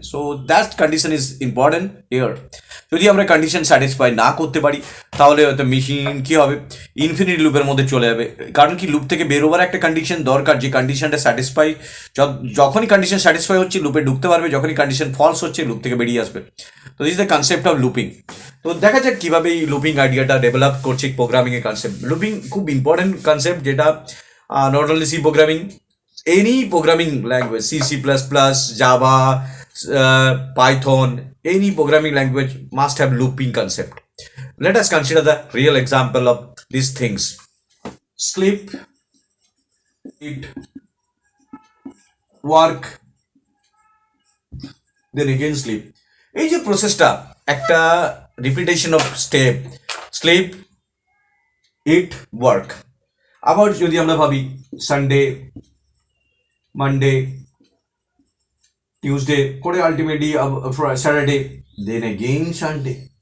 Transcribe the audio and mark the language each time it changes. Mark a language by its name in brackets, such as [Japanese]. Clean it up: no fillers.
[English] So that condition is important here. [Bangla] যদি আমরা condition satisfy না করতে পারি তাহলে হয়তো মেশিন কী হবে, ইনফিনিট লুপের মধ্যে চলে যাবে। কারণ কি, লুপ থেকে বেরোবার একটা কন্ডিশন দরকার, যে কন্ডিশনটা স্যাটিসফাই, যখনই কন্ডিশন স্যাটিসফাই হচ্ছে লুপে ঢুকতে পারবে, যখনই কন্ডিশন ফলস হচ্ছে লুপ থেকে বেরিয়ে আসবে। তো [English] This is the concept of looping. [Bangla] তো দেখা যাক কীভাবে এই লুপিং আইডিয়াটা ডেভেলপ করছে প্রোগ্রামিংয়ের কনসেপ্ট। [English] Looping খুব important concept, যেটা not only C programming, any programming language, C, C++, Java, Python, any programming language must have looping concept. Let us consider the real example of these things. Sleep, eat, work, then again sleep. [Bangla] এই যে প্রসেসটা, একটা repetition of step, slip, it, work. আবার যদি আমরা ভাবি Sunday, Monday, Tuesday করে ultimately Saturday, then again Sunday.